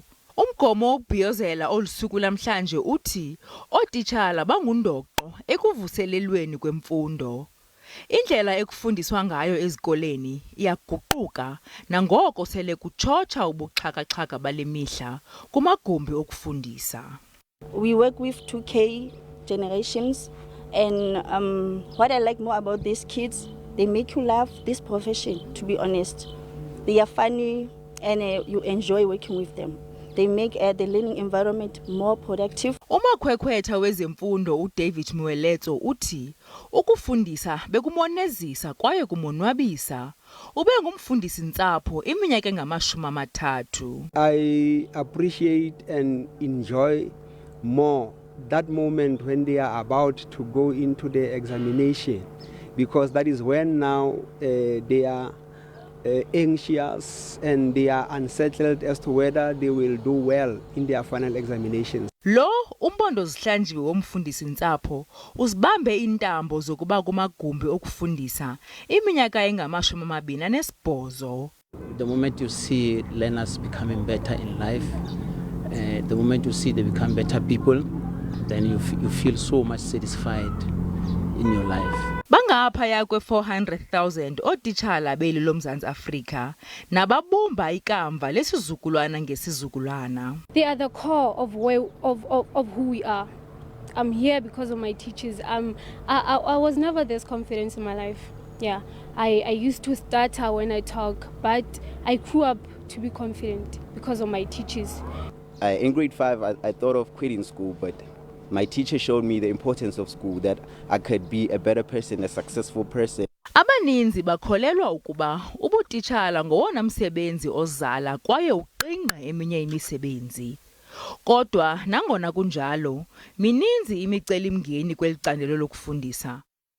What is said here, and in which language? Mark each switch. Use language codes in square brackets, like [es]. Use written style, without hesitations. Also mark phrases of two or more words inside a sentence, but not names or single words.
[xh] Umgomo wokubhiyozela olusuku namhlanje uthi ootitshala bangundoqo ekuvuselelweni kwemfundo. Indlela ekufundiswa ngayo ezikoleni iyaguquka nangoko sele kutshotsha ubuxhaka-xhaka bale mihla kumagumbi okufundisa. [en] We work with 2K generations, and what I like more about these kids, they make you love this profession, to be honest. They are funny and you enjoy working with them. They make the learning environment more productive. [xh] Umakhwekhwetha wezemfundo uDavid Mweletso uthi ukufundisa bekumonezisa kwaye kumonwabisa. Ube ngumfundisi ntsapho iminyaka engama-30. [en] I appreciate and enjoy more that moment when they are about to go into the examination, because that is when now they are anxious and they are unsettled as to whether they will do well in their final examinations. [xh] Lo umpondo zihlanjiwe womfundisi ntsapho uzibambe intambo zokuba kumagumbi okufundisa iminyaka engama-28. [en] The moment you see learners becoming better in life, the moment you see they become better people, then you feel so much satisfied in your life. [xh] Bangaphaya kwe-400,000 ootitshala beli loMzantsi Afrika nababumba ikamva lesizukulwana ngesizukulwana. [en] They are the core of who we are. I'm here because of my teachers. I was never this confident in my life. Yeah, I used to stutter when I talk, but I grew up to be confident because of my teachers. In grade 5, I thought of quitting school, but my teacher showed me the importance of school, that I could be a better person, a successful person. [xh] Abaninzi bakholelwa ukuba ubutitshala ngowona msebenzi ozala kwaye uqingqe eminye imisebenzi. Kodwa nangona kunjalo, mininzi imicelimngeni kweli candelo lokufundisa.